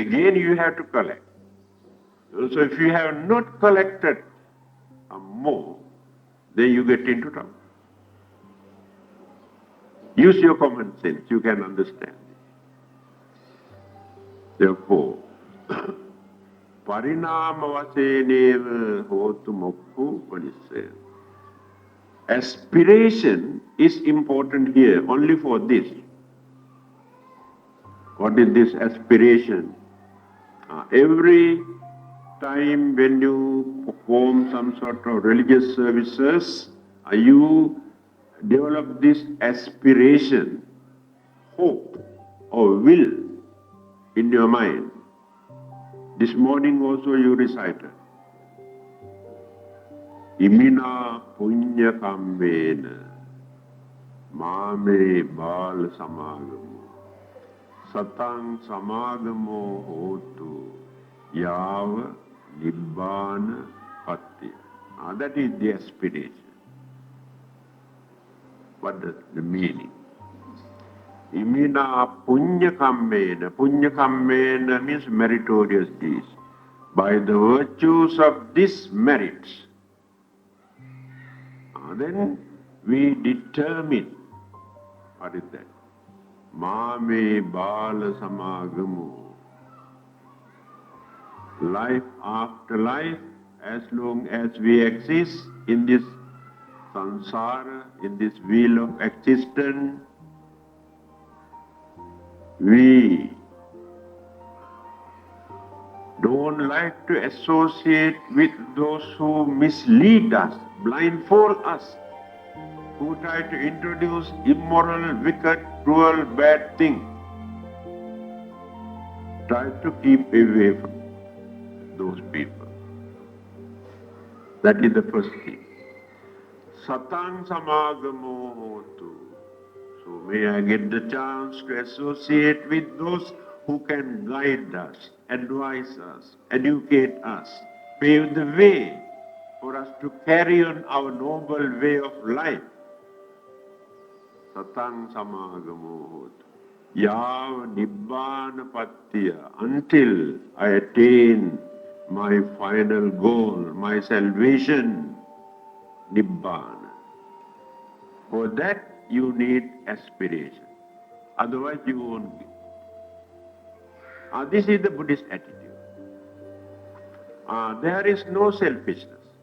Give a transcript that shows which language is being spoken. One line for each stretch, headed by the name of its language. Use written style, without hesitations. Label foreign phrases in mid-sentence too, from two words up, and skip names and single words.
English: Again you have to collect. So if you have not collected more, then you get into trouble. Use your common sense, you can understand. Therefore,
Pali: parinama vaseneva hotu mokku panisaya.
English: Aspiration is important here only for this. What is this aspiration? Every time when you perform some sort of religious services, you develop this aspiration, hope or will in your mind. This morning also you recited.
Pali: Imina punya kammena mame bal samagamo satang samagamo hotu yava nibbana patti.
English: That is the aspiration. What is the meaning?
Pali: Imina punya kammena. Punya kammena
English: means meritorious deeds. By the virtues of this merit, then we determine, what is that?
Pali: Mame bala samagamu.
English: Life after life, as long as we exist in this samsara, in this wheel of existence, we don't like to associate with those who mislead us, blindfold us, who try to introduce immoral, wicked, cruel, bad things. Try to keep away from those people. That is the first thing.
Pali: Satang samagamo hotu.
English: So may I get the chance to associate with those who can guide us, advise us, educate us, pave the way for us to carry on our noble way of life.
Pali: Satang samagamo hotu. Yav nibbana pattiya.
English: Until I attain my final goal, my salvation, nibbana. For that you need aspiration. Otherwise you won't be. This is the Buddhist attitude. There is no selfishness.